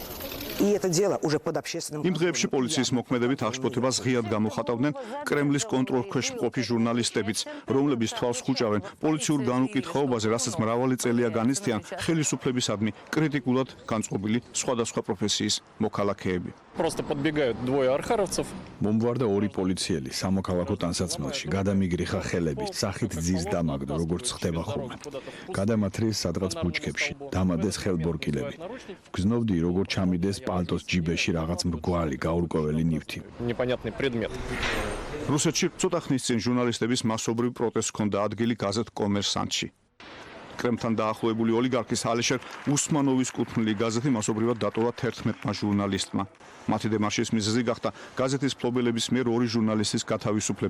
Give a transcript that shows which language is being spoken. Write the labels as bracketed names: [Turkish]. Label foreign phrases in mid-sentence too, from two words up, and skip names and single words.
[Georgian] იმ დღეებში პოლიციის მოქმედებით აღშფოთებას ღიად გამოხატავდნენ კრემლის კონტროლქვეშ მყოფი ჟურნალისტებიც, რომლებიც თვალს ხუჭავენ პოლიციურ განუკითხაობაზე, რასაც მრავალი წელია განიცდიან ხელისუფლებისადმი კრიტიკულად განწყობილი სხვადასხვა პროფესიის მოქალაქეები. [Russian] Просто подбегают двое архаровцев. [Georgian] მომვარდა ორი პოლიციელი სამოქალაქო ტანსაცმელში, გადამიგრიხა ხელები, სახით ძირს დამაგდო, როგორც ხდება ხოლმე. გადამათრიეს სადღაც ბუჩქებში, დამადეს ხელბორკილები. გზნობდი როგორ ჩამიდეს პალტოს ჯიბეში რაღაც მრგვალი გაურკვეველი ნივთი. [Russian] Непонятный предмет. [Georgian] რუსეთში ცოტა ხნის წინ ჟურნალისტების მასობრივ პროტესტს ჰქონდა ადგილი გაზეთ კომერსანტში. კრემლთან დაახლოებული ოლიგარქის ალეშერ უსმანოვის კუთვნილი გაზეთი მასობრივად დატოვა 11 ჟურნალისტმა. მათი დემარშის მიზეზი გახდა გაზეთის მფლობელების მიერ ორი ჟურნალისტის გათავისუფლება.